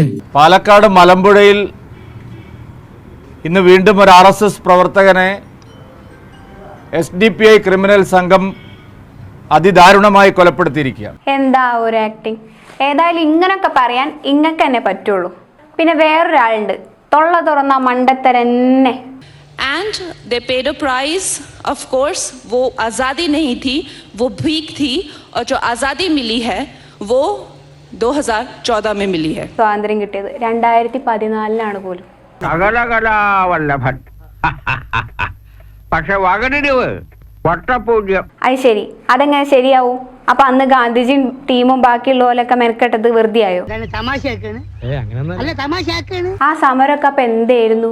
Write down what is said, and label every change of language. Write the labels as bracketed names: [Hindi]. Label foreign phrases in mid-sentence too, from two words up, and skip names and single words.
[Malayalam] പാലക്കാട് മലമ്പുഴയിൽ ഇന്ന് വീണ്ടും ഒരു RSS പ്രവർത്തകനെ SDPI ക്രിമിനൽ സംഘം അതിദാരുണമായി കൊലപ്പെടുത്തിയിരിക്കുക. എന്താ ഒരു ആക്ടിങ്! ഏതായാലും ഇങ്ങനൊക്കെ പറയാൻ ഇങ്ങക്ക് തന്നെ പറ്റുള്ളൂ. പിന്നെ വേറൊരാളുണ്ട്, തൊള്ള തുറന്ന മണ്ടത്തരന്നെ. [English] And they paid a price, of course. [Hindi] वो आज़ादी नहीं थी, वो भीख थी, और जो आज़ादी मिली है वो 2014 में मिली है. [Malayalam] സ്വാതന്ത്ര്യം കിട്ടിയത് 2014 പോലും. സകലകലാവല്ലഭൻ. പക്ഷെ വകനിരിവ് വട്ടപൂജ്യം. അത് ശരി, അതെങ്ങനെ ശരിയാവും? അപ്പൊ അന്ന് ഗാന്ധിജിയും ടീമും ബാക്കിയുള്ളവരൊക്കെ മെനക്കെട്ടത് വെറുതെ ആയോ? ആ സമരമൊക്കെ അപ്പൊ എന്തായിരുന്നു?